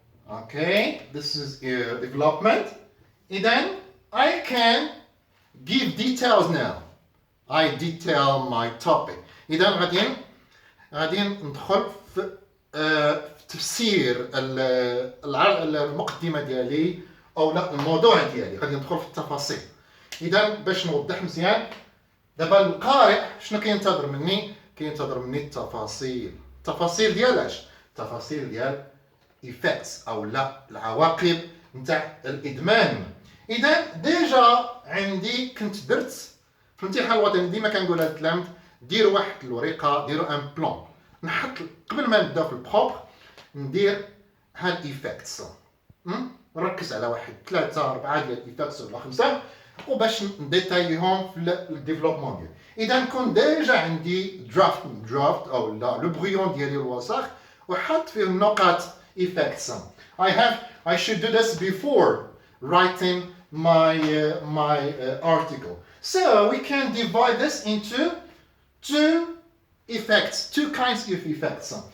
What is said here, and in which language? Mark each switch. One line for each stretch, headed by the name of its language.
English: Okay, this is development. Then I can give details now. I detail my topic.
Arabic: إذا غادي ندخل في تفسير المقدمة ديالي أو لا الموضوع ديالي، غادي ندخل في التفاصيل. إذا باش نوضح مزيان، دابا القارئ شنو كينتظر مني؟ كينتظر مني التفاصيل ديال اش؟ التفاصيل ديال effects او لا العواقب نتاع الادمان. اذا ديجا عندي كنت درت في الامتحان الوطني ديما كنقول للتلاميذ ديروا واحد الورقه، ديروا ان بلان، نحط قبل ما نبدا في البروب ندير هاد effects، نركز على واحد 3 4 ديال effects ولا 5 وباش نديتايهم في الديفلوبمون ديالي. اذا نكون ديجا عندي درافت او لا لو بريون ديالي الوسخ وحط فيه النقاط effects.
English: I should do this before writing my article. So we can divide this into two kinds of effects.